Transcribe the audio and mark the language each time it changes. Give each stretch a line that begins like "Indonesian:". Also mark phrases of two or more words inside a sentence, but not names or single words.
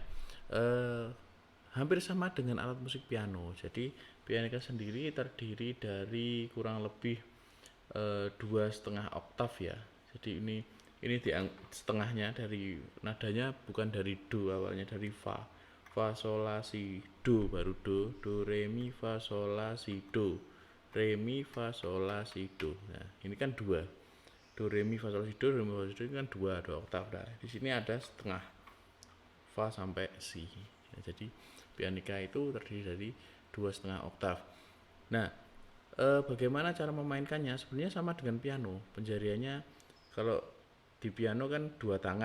Indonesian: Eh, Hampir sama dengan alat musik piano. Jadi pianika sendiri terdiri dari kurang lebih 2,5 oktav ya. Jadi ini setengahnya dari nadanya bukan dari do, awalnya dari fa. Fa sol la si do, baru do re mi fa sol la si do, re mi fa sol la si do. Nah ini kan dua, do re mi fa sol la si do, re mi fa sol la si do, ini kan dua oktav. Nah di sini ada setengah, fa sampai si. Nah, jadi pianika itu terdiri dari 2,5 oktav. Nah, bagaimana cara memainkannya? Sebenarnya sama dengan piano. Penjariannya kalau di piano kan dua tangan.